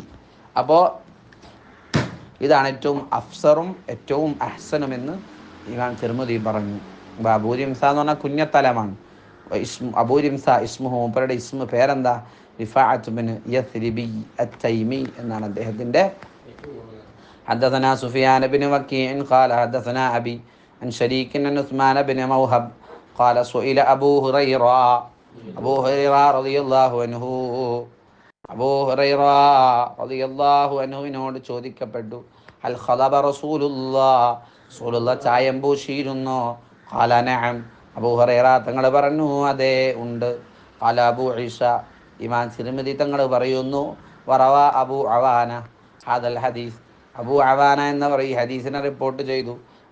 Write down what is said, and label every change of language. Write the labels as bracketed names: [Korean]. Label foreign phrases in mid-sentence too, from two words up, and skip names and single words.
[Malayalam] അപ്പോൾ ഇതാണ് ഏറ്റവും അഫ്സറും ഏറ്റവും അഹ്സനും എന്ന് ഇമാം തിർമിദി പറഞ്ഞു. അബൂ റിംസ എന്ന് പറഞ്ഞാൽ കുഞ്ഞത്തലമാണ്. അബൂ റിംസ ഇസ്മുഹു മൂപ്പരുടെ ഇസ്മു പേരെന്താ? റിഫാഅത്ത് ബിൻ യസ്രിബി അത്തൈമി എന്നാണ് അദ്ദേഹത്തിൻ്റെ. [Arabic] حدثنا سفيان بن وكيع قال حدثنا أبي عن شريك عن عثمان بن موهب قال سئل أبو هريرة رضي الله عنه [Malayalam] അബൂ ഹുറൈറ റളിയല്ലാഹു അൻഹുവിനോട് ചോദിക്കപ്പെട്ടു [Arabic] أخضب رسول الله [Malayalam] ചായം പൂശിയിരുന്നോ? [Arabic] قال نعم [Malayalam] അബൂ ഹുറൈറ തങ്ങൾ പറഞ്ഞു അതെ ഉണ്ട്. [Arabic] قال أبو عيسى [Malayalam] ഇമാം തിർമിദി തങ്ങൾ പറയുന്നു [Arabic] وروى أبو عوانة هذا الحديث [Malayalam] അബൂ അവാന എന്നവർ ഈ ഹദീസിനെ റിപ്പോർട്ട് ചെയ്തു.